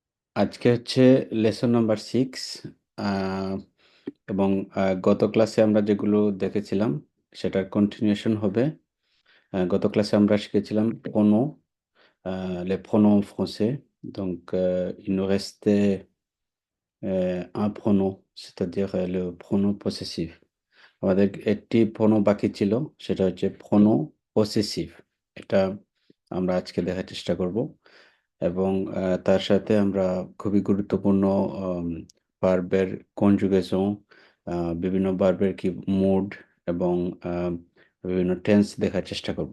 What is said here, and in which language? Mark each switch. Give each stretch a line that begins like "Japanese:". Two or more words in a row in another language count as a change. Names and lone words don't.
Bangla: আজকে হচ্ছে
English: lesson number
Bangla: 6 এবং গত ক্লাসে আমরা যেগুলো দেখেছিলাম সেটার কন্টিনিউশন হবে। গত ক্লাসে আমরা শিখেছিলাম
French: pronoms, les pronoms en français. Donc, il nous restait un pronom, c'est-à-dire le pronom possessif.
Bangla: আমাদের একটি প্রোনো বাকি ছিল, সেটা হচ্ছে
French: pronom possessif.
Bangla: এটা আমরা আজকে দেখার চেষ্টা করব এবং তার সাথে আমরা খুবই গুরুত্বপূর্ণ
English: verbের conjugation,
Bangla: বিভিন্ন ভার্বের কি মুড এবং বিভিন্ন টেন্স দেখার চেষ্টা করব।